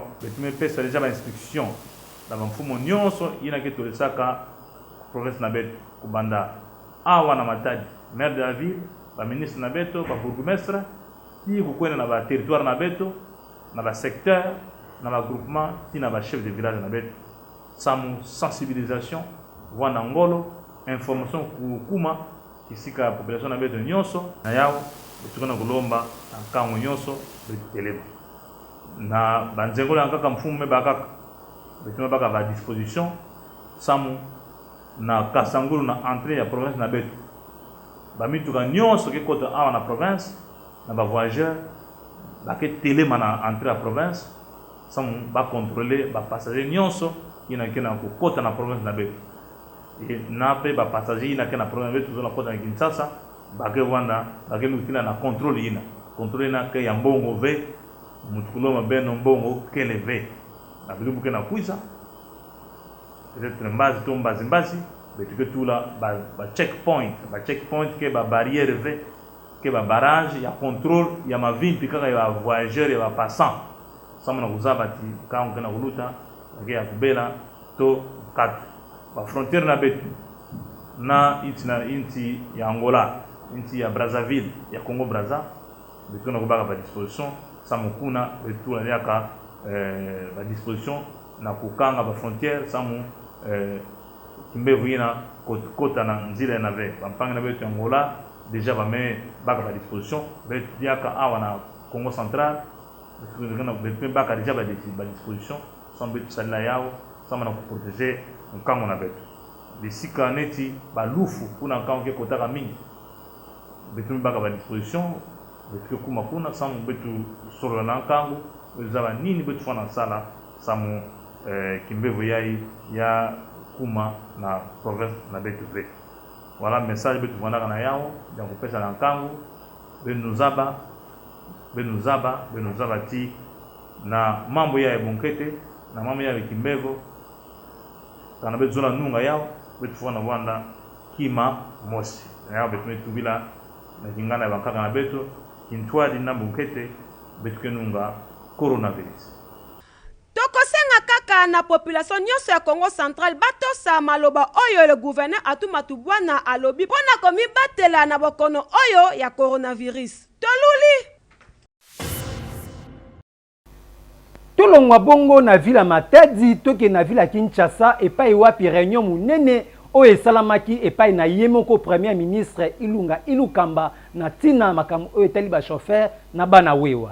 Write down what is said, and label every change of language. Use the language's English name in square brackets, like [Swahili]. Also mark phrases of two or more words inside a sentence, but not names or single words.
[Kituba (Democratic Republic of Congo)] Betume pesa déjà ba instruction na mfumo nyonso ina ke tolesaka province na betu kubanda awa na Matadi [French] maire de la ville [Kituba (Democratic Republic of Congo)] ba ministre na beto ba bourgmestre ti kukwenda na ba territoire na beto na ba secteur na ba groupement ti na ba [French] chef de village [Kituba (Democratic Republic of Congo)] na beto samu sensibilisation wana ngolo information kuma kisika population na beto nyonso na yao betukana kulomba na kango nyonso betelema na banzengola nkaka mfumu bakaka betuma baka ba disposition samu na kasangulu na entrée ya province na beto bamituka nyonso ke kota awa na province na ba voyageur bake telema na entrée ya province samu ba contrôler ba passager nyonso ina kena ko kota na province na beto et na pe ba passager ina kena province beto zo na kota na Kinshasa bake wanda bake lutila na contrôle na ke ya mbongo ve mutukuloma beno mbongo kele ve na bilubu ke na kuisa peut-être mbazi to mbazi betuke tula ba checkpoint ke ba barrière ve ke ba barrage ya contrôle ya ma ville pikaka ya voyageurs ya ba passant sama na kuzaba ti kango kana kuluta ke ya kubela to kat ba frontière na betu na inti ya Angola inti ya Brazzaville ya Congo Brazza betu na kubaka ba disposition samu kuna betu na yaka ba disposition na kukanga ba frontière samu kimbevu ina kota na nzile na ve bampanga na betu Angola déjà ba me baka ba disposition betu yaka awa na Congo central betu baka déjà ba disposition sans betu salila yao sama na protéger nkango na betu bisika neti ba lufu kuna nkango ke kotaka mingi betu baka ba disposition betu kuma kuna samu betu solo na nkango ezaba nini betu fana sala samu kimbevu yai ya kuma na province na betu ve voilà message betu vanda na yao ya kupesa na nkango benuzaba ti na mambo ya bonkete na mambo ya kimbevu kana betu zona nunga yao betu fana wanda kima mosi yao betu metubila na kingana ya bankaka na betu kintwadi na bonkete betu kenunga coronavirus. [Lingala] Tokosenga kaka na population nyonso ya Congo Central batosa maloba oyo [French] le gouverneur [Lingala] Atumatu Bwana alobi pona komi batela na bokono oyo ya coronavirus. Toluli tolongwa bongo na vila Matadi toke na vila Kinshasa epai wapi réunion munene oyo esalamaki epai na ye moko [French] premier ministre [Lingala] Ilunga Ilukamba na tina makambo oyo etali ba chauffeur na bana wewa.